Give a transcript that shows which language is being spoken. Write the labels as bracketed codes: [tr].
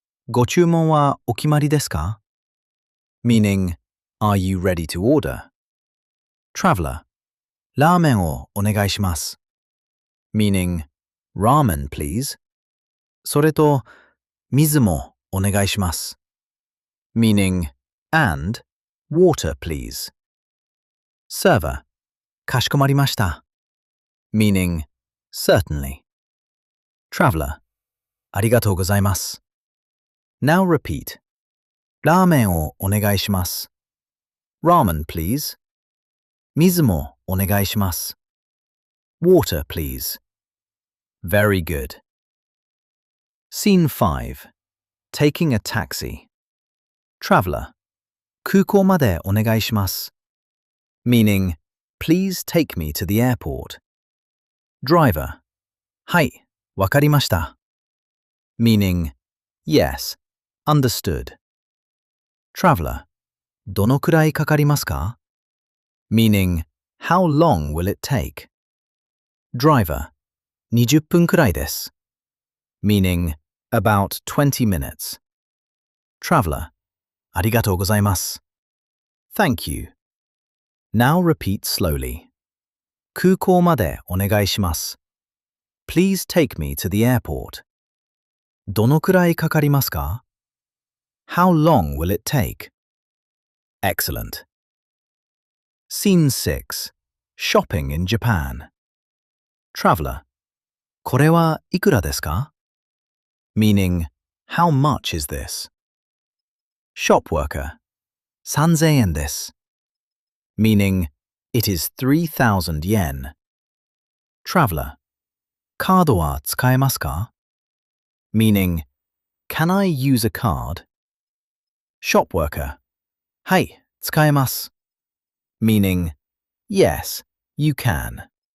[ja] ご注文はお決まりですか? [en] Meaning, are you ready to order? Traveler. [ja] ラーメンをお願いします. [en] Meaning, ramen please. [ja] それと、水もお願いします. [en] Meaning, and, water please. Server. [ja] かしこまりました. [en] Meaning, certainly. Traveler. [ja] ありがとうございます. [en] Now repeat. [ja] ラーメンをお願いします. [en] Ramen please. [ja] 水もお願いします. [en] Water please. Very good. Scene 5. Taking a taxi. Traveler. [ja] 空港までお願いします. [en] Meaning, please take me to the airport. [ja] Driver. はい、わかりました. [en] Meaning, yes, understood. Traveler. [ja] どのくらいかかりますか? [en] Meaning, how long will it take? Driver. [ja] 20分くらいです. [en] Meaning, about 20 minutes. Traveler. [ja] ありがとうございます. [en] Thank you. Now repeat slowly. [ja] 空港までお願いします. [en] Please take me to the airport. [ja] どのくらいかかりますか? [en] How long will it take? Excellent. Scene 6. Shopping in Japan. Traveler. [ja] これはいくらですか? [en] Meaning, how much is this? Shop worker, [ja] 3000円です. [en] Meaning, it is 3,000 yen. Traveler, [ja] カードは使えますか? [en] Meaning, can I use a card? [ja] Shop worker, はい、使えます. [en] Meaning, yes, you can.